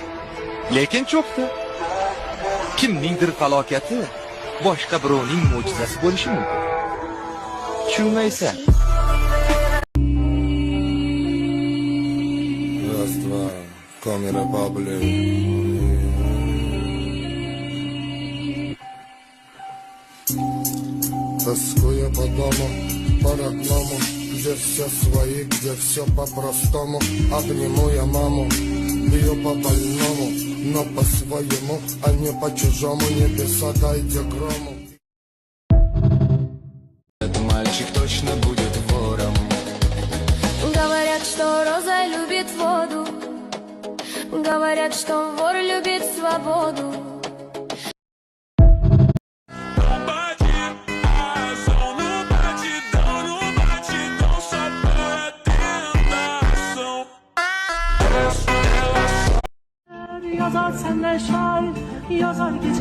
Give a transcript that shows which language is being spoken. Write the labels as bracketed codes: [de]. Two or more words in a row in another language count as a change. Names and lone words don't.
[uz] Lekin cho'kdi. Kimningdir falokati boshqa birovning mo'jizasi bo'lishi mumkin. Tushunmaysan. [ru] Раз, два, камера баблин. Тоскуя по дому, по родному, где все свои, где все по-простому. Обниму я маму, бью по больному, но по-своему, а не по-чужому. Небеса дайте грому. Этот мальчик точно будет вором. Говорят, что роза любит воду, говорят, что вор любит свободу. [tr] Yazar senden şair, yazar gece.